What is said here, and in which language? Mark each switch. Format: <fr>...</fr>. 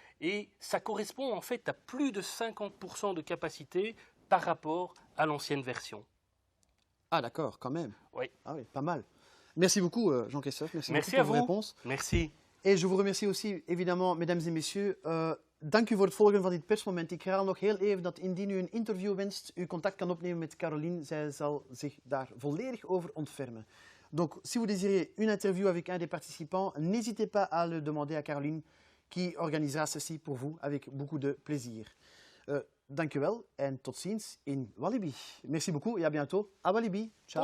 <fr>Et ça correspond en fait à plus de 50% de capacité par rapport à l'ancienne version. Ah d'accord, quand même. Oui. Ah oui, pas mal. Merci beaucoup Jean-Christophe, merci beaucoup pour vos réponses. Merci. Et je vous remercie aussi évidemment, mesdames et messieurs.</fr> <nl>Dank u voor het volgen van dit persmoment. Ik herhaal nog heel even dat indien u een interview wenst, u contact kan opnemen met Caroline. Zij zal zich daar volledig over ontfermen.</nl> <fr>Donc, si vous désirez une interview avec un des participants, n'hésitez pas à le demander à Caroline, qui organisera ceci pour vous avec beaucoup de plaisir.</fr> <nl>Dank u wel en tot ziens in Walibi.</nl> <fr>Merci beaucoup et à bientôt à Walibi.</fr> <nl>Ciao.</nl>